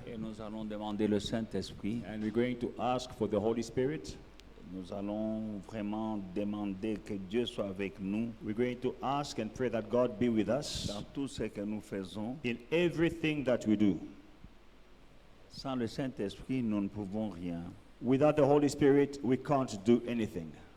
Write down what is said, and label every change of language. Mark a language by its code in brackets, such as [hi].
[fr] et nous allons demander le Saint-Esprit. [en] and we're going to ask for the Holy Spirit. [fr] Nous allons vraiment demander que Dieu soit avec nous [en] We're going to ask and pray that God be with us [fr] dans tout ce que nous faisons. [en] in everything that we do. [fr] Sans le Saint-Esprit, nous ne pouvons rien. [en] Without the Holy Spirit, we can't do anything.